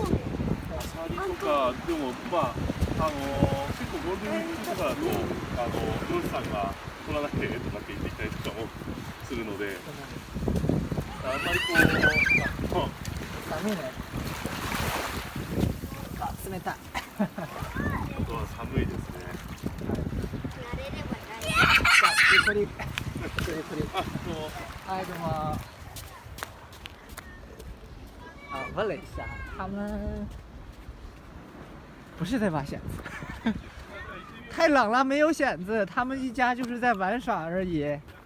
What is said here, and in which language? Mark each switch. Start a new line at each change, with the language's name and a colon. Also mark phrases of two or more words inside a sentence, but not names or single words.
Japanese: アサリとかでも結構ゴールデンウィークとかだと漁師さんが取らなきゃとかって言ってきたりとかもするので、あんまり寒いね。あ、冷たい。本当は寒いですね。プリ。
Chinese: 嗨，怎么？问了一下，他们不是在挖蚬子。太冷了，没有蚬子，他们一家就是在玩耍而已。